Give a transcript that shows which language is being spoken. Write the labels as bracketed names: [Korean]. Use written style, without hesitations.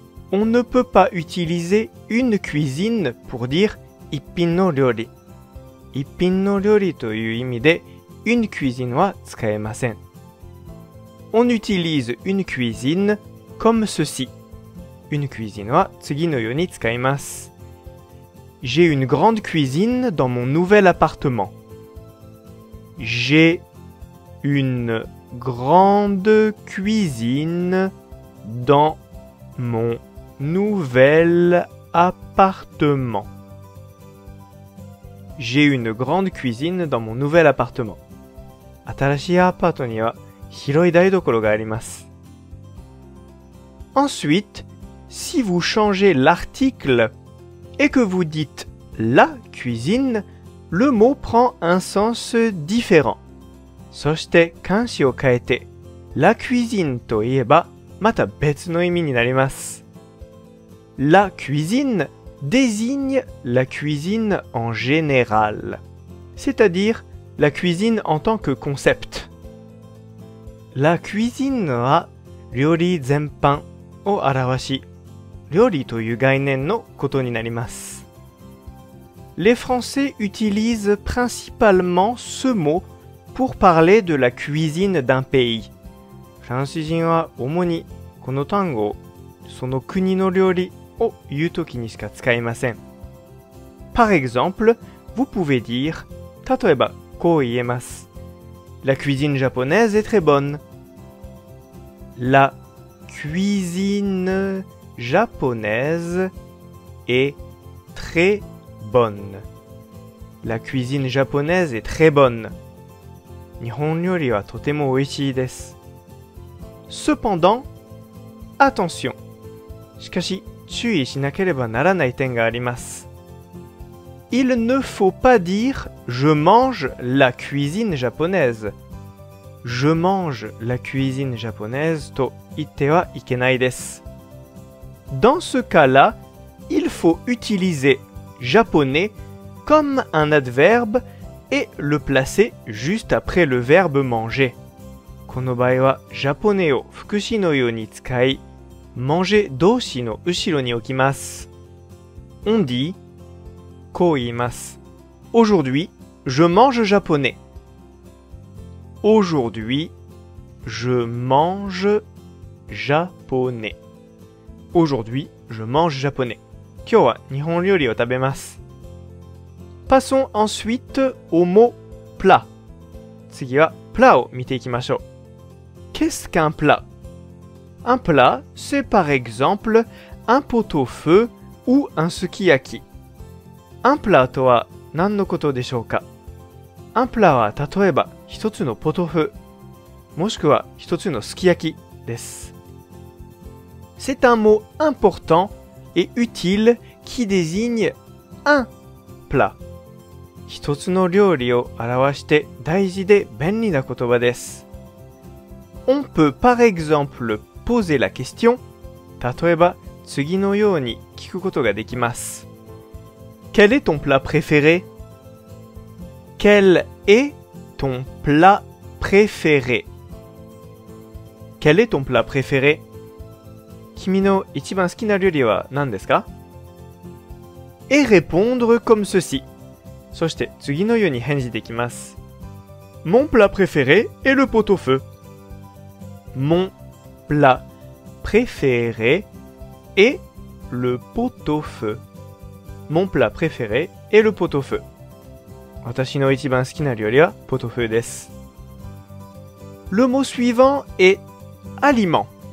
[French] On ne peut pas utiliser une cuisine pour dire [Japanese] 一品の料理。一品の料理という意味で [French] une cuisine [Japanese] は使えません。 [French] On utilise une cuisine comme ceci. Une cuisine [Japanese] は次のように使います。 [French] J'ai une grande cuisine dans mon nouvel appartement. J'ai une grande cuisine dans mon nouvel appartement. J'ai une grande cuisine dans mon nouvel appartement. [Japanese] 新しいアパートには広い台所があります。 [French] Ensuite, si vous changez l'article et que vous dites la cuisine, le mot prend un sens différent. [Japanese] そして漢詞を変えて [French] la cuisine [Japanese] と言えばまた別の意味になります。 [French] La cuisine désigne la cuisine en général, c'est-à-dire la cuisine en tant que concept. La cuisine [Japanese] は料理全般を表し、料理という概念のことになります。 [French] Les Français utilisent principalement ce mot pour parler de la cuisine d'un pays. [Japanese] フランス人は主にこの単語をその国の料理を言うときにしか使いません。 [French] Par exemple, vous pouvez dire [Japanese] 例えばこう言えます。 [French] La cuisine japonaise est très bonne. La cuisine japonaise est très bonne. La cuisine japonaise est très bonne. [Japanese] 日本料理はとても美味しいです。 [French] Cependant, attention. [Japanese] しかし、注意しなければならない点があります。 [French] Il ne faut pas dire « je mange la cuisine japonaise ». Je mange la cuisine japonaise [Japanese] と言ってはいけないです。 [French] Dans ce cas-là, il faut utiliser japonais comme un adverbe et le placer juste après le verbe manger. [Japanese] この場合は、ジャポネを副詞のように使い、manger 動詞の後ろに置きます。 [French] On dit [Japanese] こう言います。 [French] Aujourd'hui, je mange japonais. Aujourd'hui, je mange japonais. Aujourd'hui, je mange japonais. [Japanese] 今日は日本料理を食べます。 [French] Passons ensuite au mot plat. [Japanese] 次は plat を見ていきましょう。 [French] Qu'est-ce qu'un plat? Un plat, c'est par exemple un pot-au-feu ou un sukiyaki. Un plat [Japanese] とは何のことでしょうか？Un plat は例えば一つのポトフ、もしくは一つのすき焼きです。 [French] C'est un mot important et utile qui désigne un plat. [Japanese] 一つの料理を表して大事で便利な言葉です。 [French] On peut par exemple poser la question. [Japanese] 例えば次のように聞くことができます。 [French] Quel est ton plat préféré? Quel est ton plat préféré? Quel est ton plat préféré? [Japanese] 君の一番好きな料理は何ですか？ [French] Et répondre comme ceci. [Japanese] そして次のように返事できます。 [French] Mon plat préféré est le pot-au-feu. Mon plat préféré est le pot-au-feu. Mon plat préféré est le pot-au-feu. [Japanese] 私の一番好きな料理はポトフです。 [French] Le mot suivant est aliment.